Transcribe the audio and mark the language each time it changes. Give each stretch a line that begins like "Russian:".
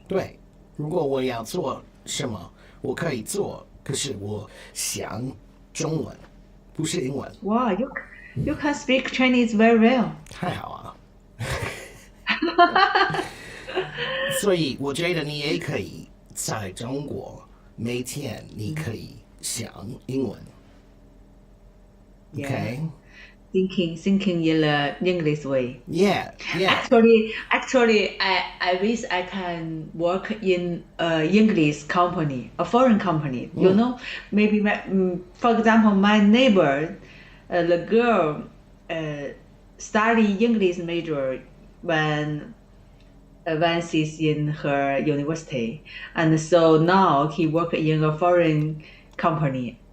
Chinese: 对，如果我要做什么，我可以做，可是我想中文，不是英文。
English: Wow, you can speak Chinese very well.
Chinese: 太好啊！所以我觉得你也可以在中国，每天你可以想英文。
English: Yeah. Okay? Thinking in the English way. Yeah, yeah. Actually, I wish I can work in a English company, a foreign company. You know, maybe for example, my neighbor, the girl, study English major when she's in her university, and so now he work in a foreign company.